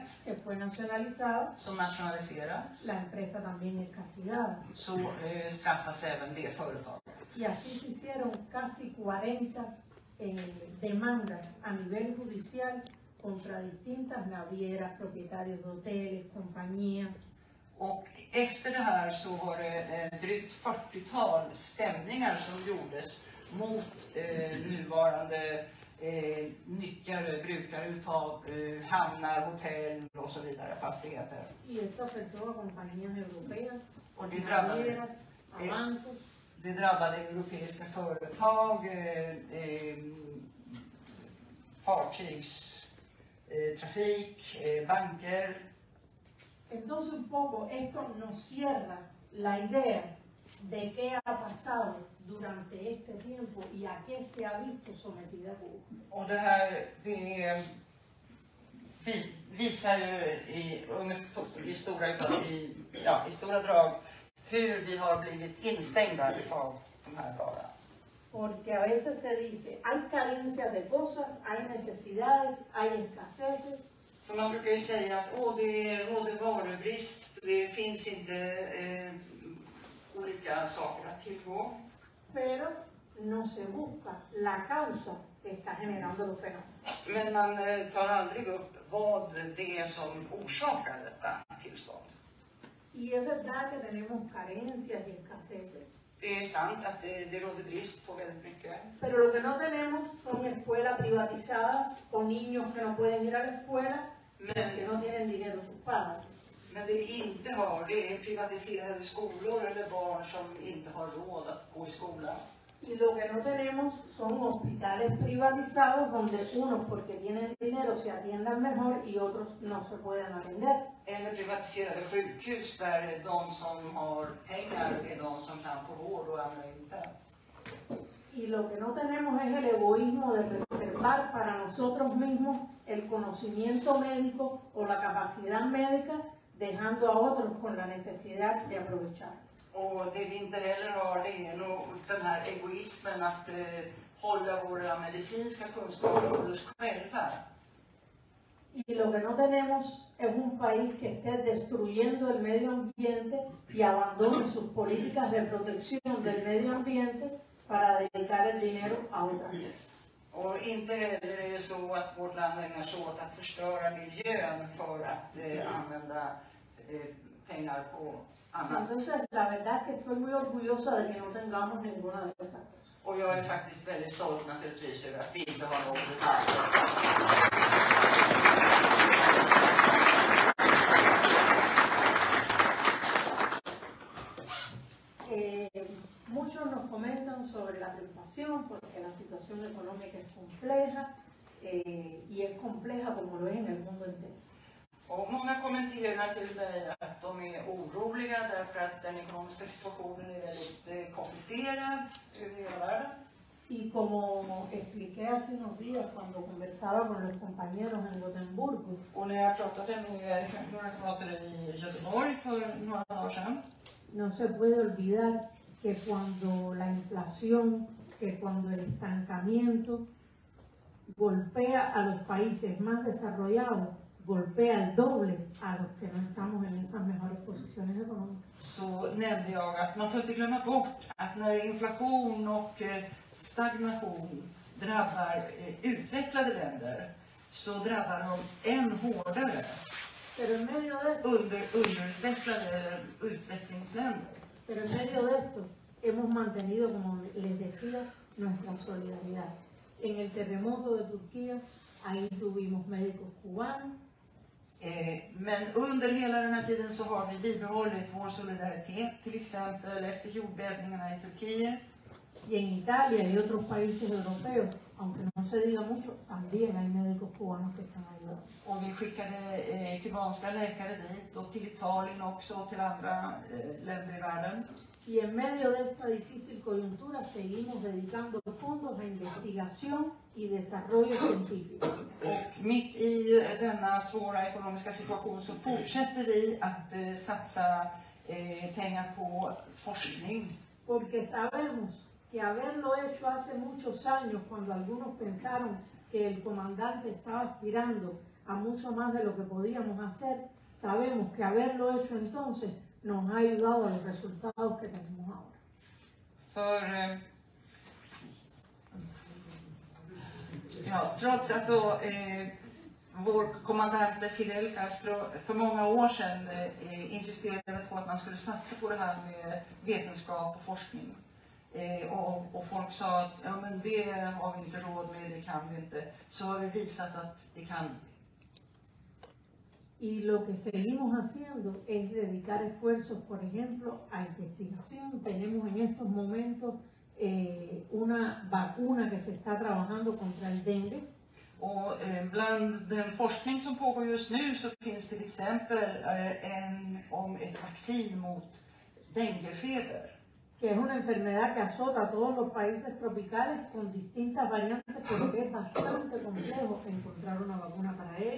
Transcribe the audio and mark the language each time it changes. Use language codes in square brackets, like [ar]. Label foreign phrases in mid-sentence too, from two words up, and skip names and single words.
[es] que fue nacionalizada, [sv] som nationaliserats, [es] la empresa también es castigada. [sv] så straffas även det företaget. [es] Y así se hicieron casi 40 demandas a nivel judicial contra distintas navieras, propietarios de hoteles, compañías. [sv] Och efter det här så var det drygt 40-tal stämningar som gjordes mot nuvarande nyttjare, brukare utav hamnar, hotell och så vidare, fastigheter. [es] Y esto afectó a compañías europeas, [sv] Och [es] navieras, a bancos. [sv] det drabbade europeiska företag, fartygstrafik, banker. [es] Entonces un poco esto nos cierra la idea de qué ha pasado durante este tiempo y a qué se ha visto sometida Cuba. [sv] Och det här visar ju i stora drag hur vi har blivit instängda av de här bara. [es] Porque a veces se dice, hay carencias de cosas, hay necesidades, hay escaseces. [sv] För man brukar ju säga att det råder varubrist, det finns inte olika saker att tillgå. [es] Pero no se busca la causa que está generando los fenómenos. [sv] Men man tar aldrig upp vad det är som orsakar detta tillstånd. [es] Y es verdad que tenemos carencias y escaseces. [sv] Det är sant att det råder brist på väldigt mycket. [es] Pero lo que no tenemos son escuelas privatizadas o niños que no pueden ir a la escuela porque no tienen dinero sus padres. [sv] Men det vi inte har, det är privatiserade skolor eller barn som inte har råd att gå i skolan. [es] Y lo que no tenemos son hospitales privatizados donde unos porque tienen dinero se atiendan mejor y otros no se pueden atender. [sv] Eller privatiserade sjukhus där de som har pengar är de som kan få vård och andra inte. [es] Y lo que no tenemos es el egoísmo de reservar para nosotros mismos el conocimiento médico o la capacidad médica dejando a otros con la necesidad de aprovechar. [sv] Och det vi inte heller har, det är nog den här egoismen att hålla våra medicinska kunskaper för oss själva. [es] Y lo que no tenemos es un país que esté destruyendo el medio ambiente y abandone sus políticas de protección del medio ambiente para dedicar el dinero a otras cosas. [sv] Och inte heller är det så att vårt land ägnar sig åt att förstöra miljön för att använda pengar på annat. [es] Entonces, la verdad es que estoy muy orgullosa de que no tengamos ninguna de esas cosas. [sv] Och jag är faktiskt väldigt stolt naturligtvis över att vi inte har något här. [es] Muchos nos comentan sobre la preocupación porque la situación económica es compleja y es compleja como lo es en el mundo entero. [sv] Och många kommenterar till mig att de är oroliga därför att den ekonomiska situationen är väldigt komplicerad över hela världen. [es] Y como expliqué hace unos días cuando conversaba con los compañeros en Gotemburgo, [sv] Och när jag pratade med några kamrater i Göteborg för några dagar sedan, [es] no se puede olvidar que cuando la inflación, que cuando el estancamiento golpea a los países más desarrollados, golpea el doble a los que no estamos en esas mejores posiciones económicas. [sv] så nämnde jag att man får inte glömma bort att när inflation och stagnation drabbar utvecklade länder så drabbar de än hårdare [es] Pero en medio de esto, [sv] underutvecklade utvecklingsländer. [es] pero en medio de esto hemos mantenido, como les decía, nuestra solidaridad. En el terremoto de Turquía, ahí tuvimos médicos cubanos. [sv] Men under hela den här tiden så har vi bibehållit vår solidaritet, till exempel efter jordbävningarna i Turkiet. [es] Y en Italia y otros países europeos, aunque no se diga mucho, también hay médicos cubanos que están ayudando. [sv] Och vi skickade kubanska läkare dit och till Italien också och till andra länder i världen. [es] Y en medio de esta difícil coyuntura seguimos dedicando fondos a investigación y desarrollo científico. [sv] Och mitt i denna svåra ekonomiska situation så fortsätter vi att satsa pengar på forskning. [es] Porque sabemos que haberlo hecho hace muchos años, cuando algunos pensaron que el comandante estaba aspirando a mucho más de lo que podíamos hacer, sabemos que haberlo hecho entonces nos ha ayudado a los resultados que tenemos ahora. [sv] För trots att då, vår kommandant Fidel Castro för många år sedan insisterade på att man skulle satsa på det här med vetenskap och forskning. Och folk sa att ja, men det har vi inte råd med, det kan vi inte. Så har vi visat att det kan. [es] Y lo que seguimos haciendo es dedicar esfuerzos, por ejemplo, a investigación. Tenemos en estos momentos una vacuna que se está trabajando contra el dengue. [sv] Och bland den forskning som pågår just nu så finns till exempel om ett vaccin mot denguefeber. [es] Que es una enfermedad que azota a todos los países tropicales con distintas variantes, porque es bastante complejo encontrar una vacuna para ello.